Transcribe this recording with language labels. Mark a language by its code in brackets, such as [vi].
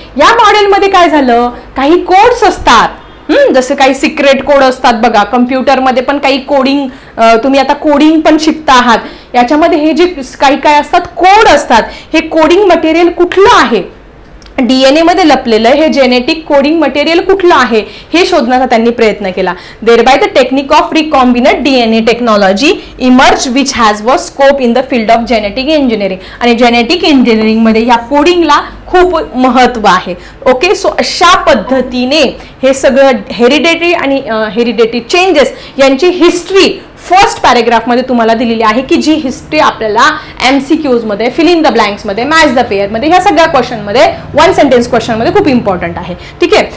[mr] या मॉडेलमध्ये काय झालं, काही कोड्स असतात, जसे काही सिक्रेट कोड असतात बघा. कम्प्युटरमध्ये पण काही कोडिंग, तुम्ही आता कोडिंग पण शिकता आहात, याच्यामध्ये हे जे काही काय असतात कोड असतात, हे कोडिंग मटेरियल कुठलं आहे, डीएनए मध्ये लपलेलं हे जेनेटिक कोडिंग मटेरियल कुठलं आहे हे शोधण्याचा त्यांनी प्रयत्न केला. [en] Thereby the technique of recombinant DNA technology emerge which has व scope in the field of genetic engineering. [mr] आणि जेनेटिक इंजिनिअरिंग मध्ये या कोडिंगला खूप महत्व आहे. [en] okay, so [mr] अशा पद्धतीने हे सगळं हेरिडेटरी आणि हेरिडेटरी चेंजेस यांची हिस्ट्री फर्स्ट पॅरेग्राफ मध्ये तुम्हाला दिलेली आहे, की जी हिस्ट्री आपल्याला एमसीक्यूज मध्ये, फिल इन द ब्लँक्स मध्ये, मॅच द पेअर मध्ये, ह्या सगळ्या क्वेश्चन मध्ये, वन सेंटेन्स क्वेश्चन मध्ये खूप इम्पॉर्टंट आहे. ठीक आहे.